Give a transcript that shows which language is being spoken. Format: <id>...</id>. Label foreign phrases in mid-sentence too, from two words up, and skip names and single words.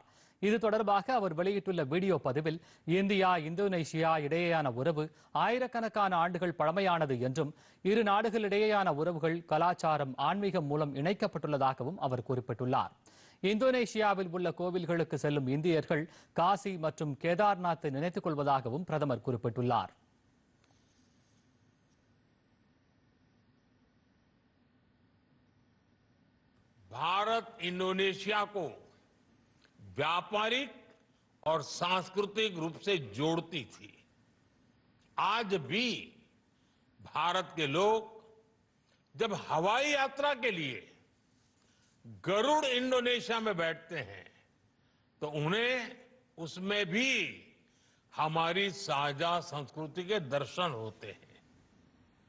<ta>இது தொடர்பாக அவர் வெளியிட்டுள்ள வீடியோ பதிவில், இந்தியா இந்தோனேஷியா இடையேயான உறவு ஆயிரக்கணக்கான ஆண்டுகள் பழமையானது என்றும், இரு நாடுகளிடையேயான உறவுகள் கலாச்சாரம், ஆன்மீகம் மூலம் இணைக்கப்பட்டுள்ளதாகவும் அவர் குறிப்பிட்டுள்ளார். இந்தோனேஷியாவில் உள்ள கோவில்களுக்கு செல்லும் இந்தியர்கள் காசி மற்றும் கேதார்நாத்தை நினைத்துக் கொள்வதாகவும் பிரதமர் குறிப்பிட்டுள்ளார்.</ta> <hi>भारत इंडोनेशिया को व्यापारिक और सांस्कृतिक रूप से जोड़ती थी। आज भी भारत के लोग जब हवाई यात्रा के लिए गरुड़ इंडोनेशिया में बैठते हैं तो उन्हें उसमें भी हमारी साझा संस्कृति के दर्शन होते हैं।</hi>